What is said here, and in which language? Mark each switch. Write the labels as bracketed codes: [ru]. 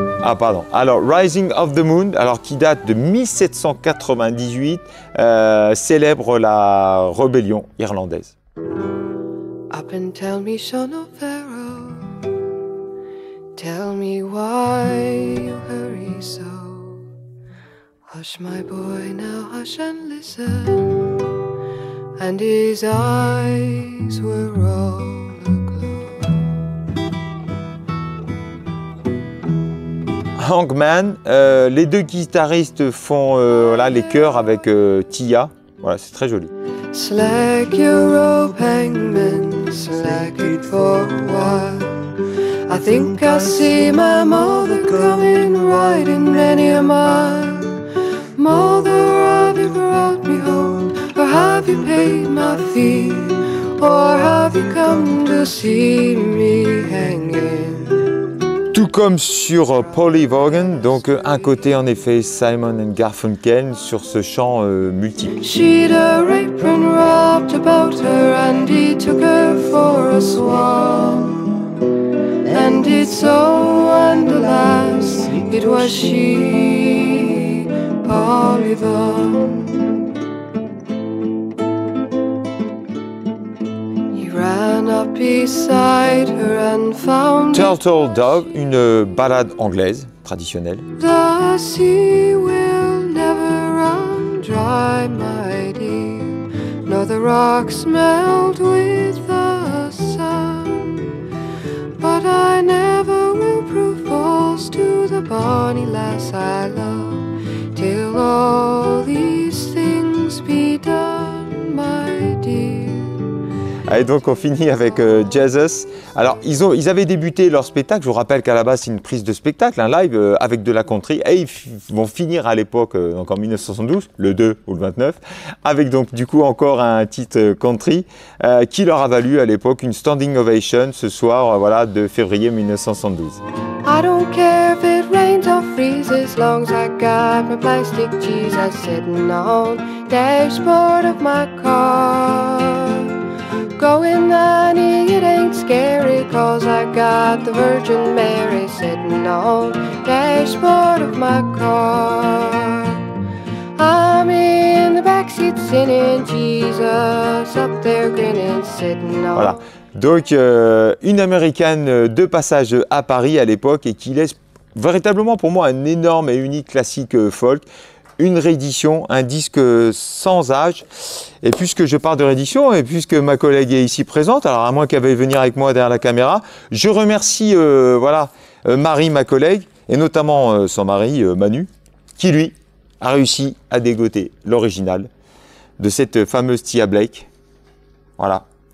[fr] Ah pardon, alors Rising of the Moon, alors qui date de 1798, célèbre la rébellion irlandaise. [en] Up and tell me, son of Pharaoh, tell me why you hurry so. Hush, my boy, now hush and listen. And his eyes were all [fr] Hangman, les deux guitaristes font voilà, les chœurs avec Tia. Voilà, c'est très joli. [en] Slack your rope, hangman, slack it for a while. I think I see my mother coming, riding many a mile. Mother, have you brought me home, or have you paid my fee, or have you come to see me hanging? [fr] Tout comme sur Polly Vaughan, donc un côté en effet Simon and Garfunkel sur ce chant multiple. [en] She'd her apron wrapped about her and he took her for a swan. And it's so, and alas, it was she, Polly Vaughan. He ran up knelt beside her and found [fr] Turtle Dove, une ballade anglaise traditionnelle. [en] the sea will never run dry, my dear, nor the rocks melt with the sun. But I never will prove false to the bonny lass I love, till all these things be done, my dear. [fr] Et donc on finit avec Jesus. Alors ils avaient débuté leur spectacle, je vous rappelle qu'à la base c'est une prise de spectacle, un live avec de la country, et ils vont finir à l'époque, donc en 1972, le 2 ou le 29, avec donc du coup encore un titre country qui leur a valu à l'époque une standing ovation ce soir voilà, de février 1972. [en] I don't care if it rains or freezes, long as I got my plastic Jesus sitting on dashboard of my car. Going 90, it ain't scary, cause I got the Virgin Mary sitting on dashboard of my car. I'm in the backseat singing Jesus, up there grinning, sitting on. [fr] Voilà. Donc une américaine de passage à Paris à l'époque et qui laisse véritablement pour moi un énorme et unique classique folk. Une réédition, un disque sans âge. Et puisque je parle de réédition, et puisque ma collègue est ici présente, alors à moins qu'elle veuille venir avec moi derrière la caméra, je remercie voilà, Marie, ma collègue, et notamment son mari, Manu, qui lui a réussi à dégoter l'original de cette fameuse Tia Blake. Voilà.